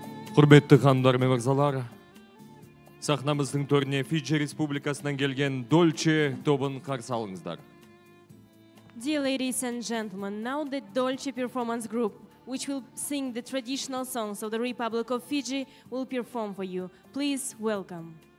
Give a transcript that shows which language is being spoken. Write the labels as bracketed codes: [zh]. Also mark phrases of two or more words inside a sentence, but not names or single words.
[kk] Құрметті ханымдар мен мырзалар, сахнамыздың төріне Фиджи Республикасынан келген Дольче тобын қарсы алыңыздар. [en] Dear ladies and gentlemen, now the Dolce Performance Group, which will sing the traditional songs of the Republic of Fiji, will perform for you. Please welcome.